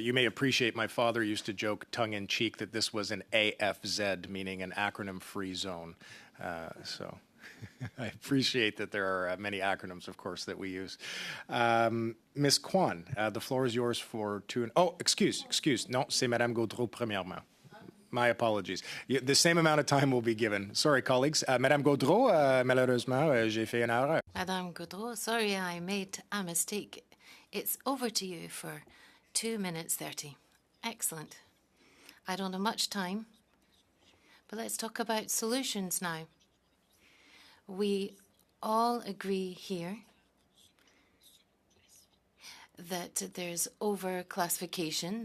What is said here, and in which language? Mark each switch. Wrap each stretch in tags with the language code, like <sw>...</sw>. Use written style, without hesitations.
<en>You may appreciate my father used to joke tongue-in-cheek that this was an AFZ, meaning an acronym-free zone. So I appreciate that there are many acronyms, of course, that we use. Ms. Kwan, the floor is yours for two... Oh, excuse.</en> <fr>Non, c'est Madame Gaudreau premièrement.</fr> <en>My apologies. The same amount of time will be given. Sorry, colleagues.</en> <fr>Madame Gaudreau, malheureusement, j'ai fait une erreur.</fr> <en>Madame Gaudreau, sorry I made a mistake. It's over to you for 2 minutes 30. Excellent. I don't have much time, but let's talk about solutions now. We all agree here that there's over-classification.</en>